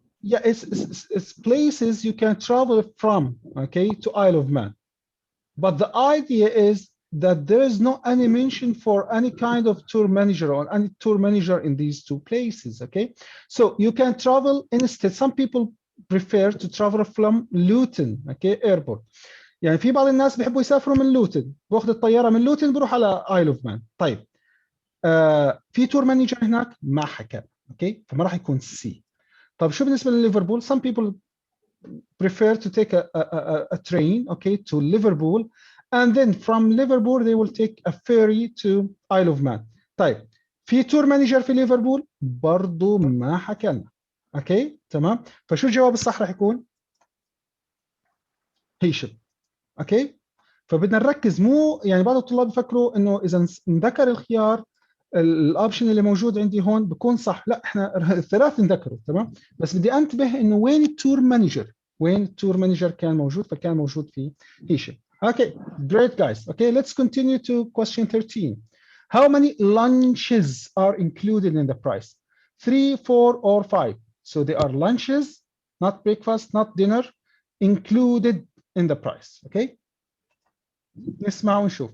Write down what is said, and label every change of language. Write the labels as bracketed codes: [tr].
[en] Yeah, it's places you can travel from, okay, to Isle of Man. But the idea is that there is no any mention for any kind of tour manager or any tour manager in these two places, okay? So you can travel instead. Some people prefer to travel from Luton, okay, airport. [ar] يعني في بعض الناس بيحبوا يسافروا من لوتن، باخذ الطيارة من لوتن بروح على Isle of Man. طيب في تور مانجر هناك ما حكى، اوكي؟ فما راح يكون سي. طيب شو بالنسبة لليفربول؟ [en] Some people prefer to take a train, okay, to Liverpool, and then from Liverpool they will take a ferry to Isle of Man. [ar] طيب في تور مانجر في ليفربول؟ برضو ما حكى لنا، اوكي؟ تمام؟ فشو الجواب الصح راح يكون؟ هيشم، اوكي؟ فبدنا نركز، مو يعني بعض الطلاب يفكروا انه اذا انذكر الخيار الاوبشن اللي موجود عندي هون بكون صح، لا احنا الثلاث نذكروا، تمام؟ بس بدي انتبه انه وين التور مانجر، وين التور مانجر كان موجود، فكان موجود في هيشم. [en] Okay, great guys. Okay, let's continue to question 13. How many lunches are included in the price? 3, 4, or 5? So they are lunches, not breakfast, not dinner, included in the price. [ar] Okay. نسمع ونشوف.